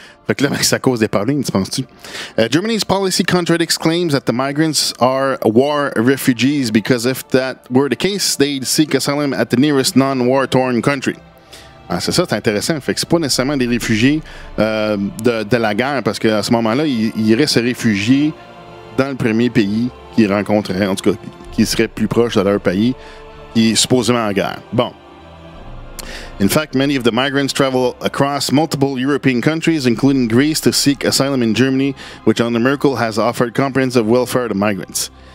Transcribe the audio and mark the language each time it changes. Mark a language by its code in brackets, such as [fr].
[fr] Fait que là, c'est à cause des parlings, tu penses-tu? [en] Germany's policy contradicts claims that the migrants are war refugees because if that were the case, they'd seek asylum at the nearest non-war-torn country. [fr] Ah, c'est ça, c'est intéressant. Fait que c'est pas nécessairement des réfugiés de la guerre, parce qu'à ce moment-là, ils iraient se réfugier dans le premier pays qu'ils rencontreraient, en tout cas, qui serait plus proche de leur pays, qui est supposément en guerre. Bon. [en] In fact, many of the migrants travel across multiple European countries, including Greece, to seek asylum in Germany, which under Merkel has offered comprehensive welfare to migrants.